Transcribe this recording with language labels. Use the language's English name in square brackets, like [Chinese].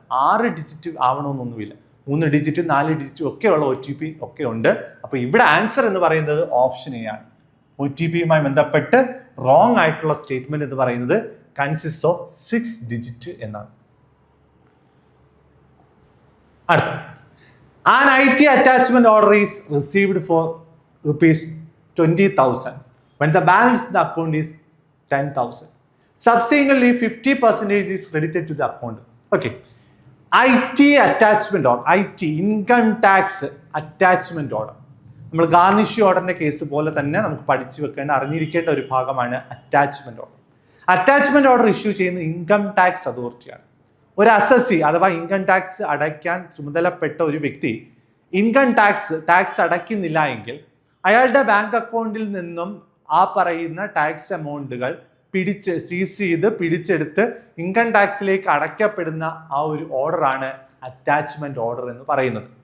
[Malayalam] 6 digit ആവണമെന്നൊന്നുമില്ല, 3 digit 4 digit ഒക്കെ ഉള്ള OTP ഒക്കെ ഉണ്ട്. അപ്പൊ ഇവിടെ ആൻസർ എന്ന് പറയുന്നത് ഓപ്ഷൻ എ ആണ്. OTPയുമായി ബന്ധപ്പെട്ട് റോങ് ആയിട്ടുള്ള സ്റ്റേറ്റ്മെന്റ് എന്ന് പറയുന്നത് കൺസിസ്റ്റ് ഓഫ് 6 ഡിജിറ്റ് എന്നാണ്. അടുത്ത, [English] an IT attachment order is received for ₹20,000 when the balance in the account is 10,000. Subsequently 50% is credited to the account. Okay, IT attachment order, [Malayalam] IT income tax attachment order, നമ്മൾ garnish ഓർഡറിന്റെ case പോലെ തന്നെ നമുക്ക് പഠിച്ചു വെക്കേണ്ട അറിഞ്ഞിരിക്കേണ്ട ഒരു ഭാഗമാണ് attachment order. Attachment order issue ചെയ്യുന്ന ഇൻകം ടാക്സ് അതോറിറ്റിയാണ്. ഒരു അസസി അഥവാ ഇൻകം ടാക്സ് അടയ്ക്കാൻ ചുമതലപ്പെട്ട ഒരു വ്യക്തി ഇൻകം ടാക്സ് അടയ്ക്കുന്നില്ല എങ്കിൽ അയാളുടെ ബാങ്ക് അക്കൗണ്ടിൽ നിന്നും ആ പറയുന്ന ടാക്സ് എമൗണ്ടുകൾ സീസ് ചെയ്ത് പിടിച്ചെടുത്ത് ഇൻകം ടാക്സിലേക്ക് അടയ്ക്കപ്പെടുന്ന ആ ഒരു ഓർഡറാണ് അറ്റാച്ച്മെന്റ് ഓർഡർ എന്ന് പറയുന്നത്.